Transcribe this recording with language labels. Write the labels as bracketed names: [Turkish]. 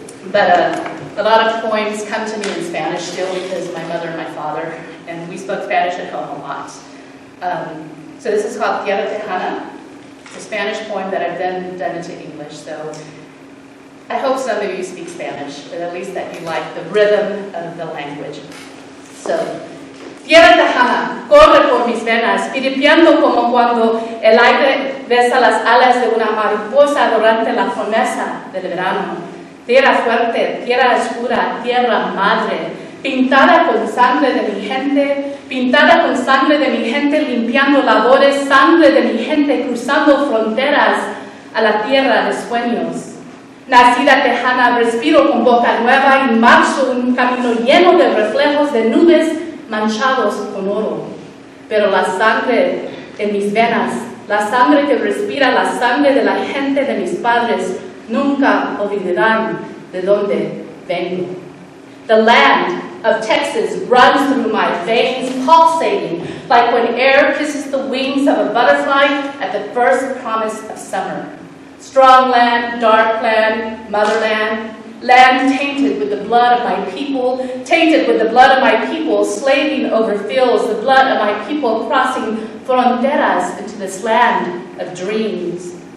[English] But a lot of poems come to me in Spanish still because my mother and my father, and we spoke Spanish at home a lot. So this is called Tierra Tejana. It's a Spanish poem that I've then done into English. So I hope some of you speak Spanish, but at least that you like the rhythm of the language. [Spanish] So, Tierra Tejana, corre por mis venas, piripiando como cuando el aire besa las alas de una mariposa durante la promesa del verano. Tierra fuerte, tierra oscura, tierra madre, pintada con sangre de mi gente, pintada con sangre de mi gente, limpiando labores, sangre de mi gente, cruzando fronteras a la tierra de sueños. Nacida tejana, respiro con boca nueva y marcho un camino lleno de reflejos de nubes manchados con oro. Pero la sangre en mis venas, la sangre que respira, la sangre de la gente de mis padres, nunca olvidarán de dónde vengo. [English] The land of Texas runs through my veins, pulsating like when air kisses the wings of a butterfly at the first promise of summer. Strong land, dark land, motherland, land tainted with the blood of my people, tainted with the blood of my people, slaving over fields, the blood of my people crossing fronteras into this land of dreams.